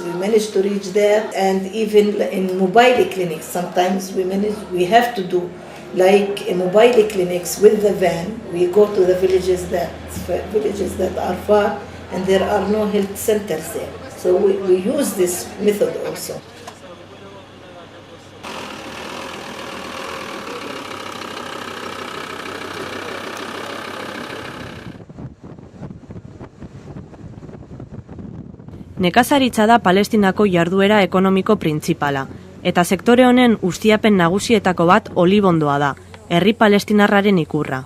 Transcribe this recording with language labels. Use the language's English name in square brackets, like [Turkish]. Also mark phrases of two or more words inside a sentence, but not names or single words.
[English] We managed to reach there, and even in mobile clinics, sometimes we have to do like mobile clinics with the van. We go to the villages that are far, and there are no health centers there. So we use this method also. [Basque] Nekazaritza da Palestinako jarduera ekonomiko printzipala, eta sektore honen ustiapen nagusietako bat olibondoa da, herri palestinarraren ikurra.